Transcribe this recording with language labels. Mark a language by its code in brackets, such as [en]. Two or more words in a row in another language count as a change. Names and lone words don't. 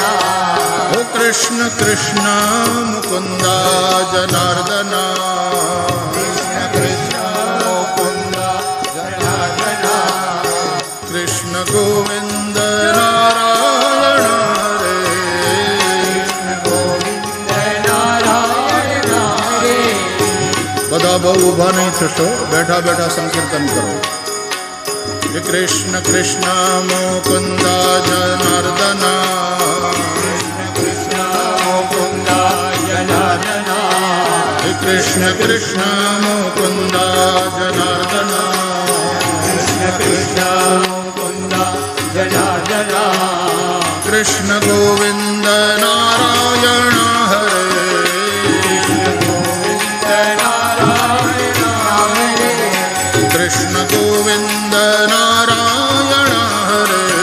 [sa] ओ कृष्ण कृष्ण मुकुंद जनार्दन कृष्ण कृष्ण मुकुंद जनार्दन कृष्ण गोविंद नारायण हरे गोविंद नारायण हरे [gu] બધા બહુ ઊભા નહીં થશો, બેઠા બેઠા સંકીર્તન કરો. [sa] હે કૃષ્ણ કૃષ્ણ મુકુંદ જનાર્દન कृष्ण मुकुंद जनार्दन હે કૃષ્ણ કૃષ્ણ મુકુંદ જનાર્દન कृष्ण કૃષ્ણ મુકુંદ જનાર્દન કૃષ્ણ ગોવિંદ નારાયણ હરે કૃષ્ણ ગોવિંદ નારાયણ હરે